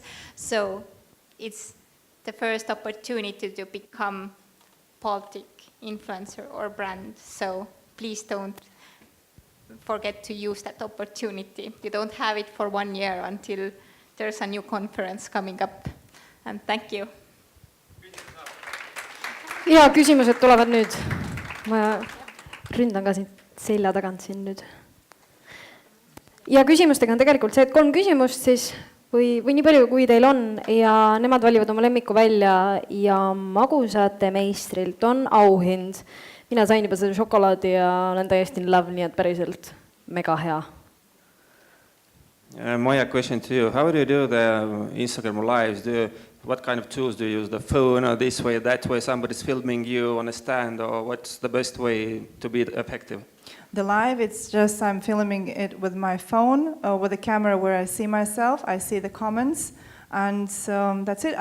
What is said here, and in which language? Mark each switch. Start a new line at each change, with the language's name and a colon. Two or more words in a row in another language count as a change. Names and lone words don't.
English: So it's the first opportunity to become Baltic influencer or brand. So please don't forget to use that opportunity. You don't have it for 1 year until there's a new conference coming up. And thank you.
Estonian: ja küsimused tulevad nüüd. Ma ründan ka siit selja tagant siin nüüd. Ja küsimustega on tegelikult see, et 3 küsimust siis või nii palju, kui teil on, ja nemad valivad oma lemmiku välja ja magusate meistrilt on auhind. Mina sain juba seda šokolaadi ja olen täiesti
English: in love,
Estonian: nii et päriselt mega hea.
English: Maja, question to you. How do you do the Instagram lives? What kind of tools do you use? The phone or this way, that way? Somebody's filming you on a stand, or what's the best way to be effective? The live, it's just I'm filming it with my phone, with a camera where I see myself, I see the comments, and that's it.